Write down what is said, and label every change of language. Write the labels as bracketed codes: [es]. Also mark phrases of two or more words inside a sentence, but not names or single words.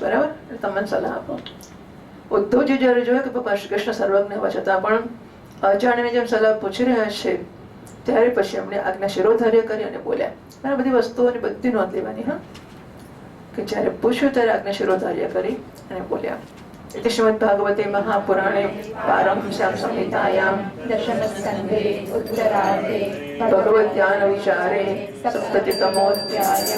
[gu] બરાબર? એટલે તમે સલાહ આપો. ઉદ્ધવજી જયારે જોયું કે ભગવાન શ્રી કૃષ્ણ સર્વજ્ઞ હોવા છતાં પણ અજાણ્યાની જેમ સલાહ પૂછી રહ્યા છે ત્યારે પછી એમણે આજ્ઞા શિરોધાર્ય કરી અને બોલ્યા. આ બધી વસ્તુઓની બધી નોંધ લેવાની. હા, કે જ્યારે પૂછ્યું ત્યારે આજ્ઞા શિરોધાર્ય કરી અને બોલ્યા. [sa] इति श्रीमद्भागवते महापुराणे पारमहंस्यां संहितायां दशमस्कन्धे उत्तरार्धे भगवद्ध्यान विचारे सप्ततितमोऽध्यायः।